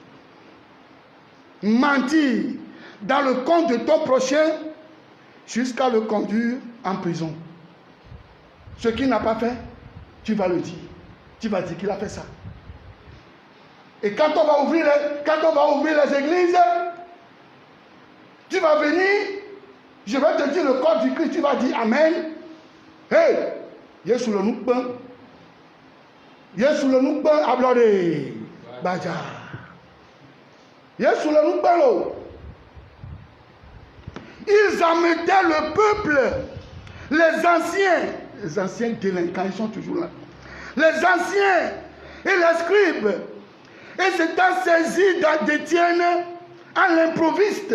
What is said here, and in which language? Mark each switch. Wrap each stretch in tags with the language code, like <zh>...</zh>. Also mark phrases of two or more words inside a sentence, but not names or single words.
<fr>Mentir dans le compte de ton prochain jusqu'à le conduire en prison. Ce qu'il n'a pas fait, tu vas le dire. Tu vas dire qu'il a fait ça. Et quand on va ouvrir les églises, tu vas venir, je vais te dire le corps du Christ, tu vas dire Amen.</fr> <ee>Hey, Yesu le Noukban. Yesu le Noukban, ablore. Baja. Yesu le Noukban.</ee> <fr>Ils amenaient le peuple, les anciens délinquants, ils sont toujours là. Les anciens et les scribes, et s'étant saisis d'Étienne à l'improviste.</fr>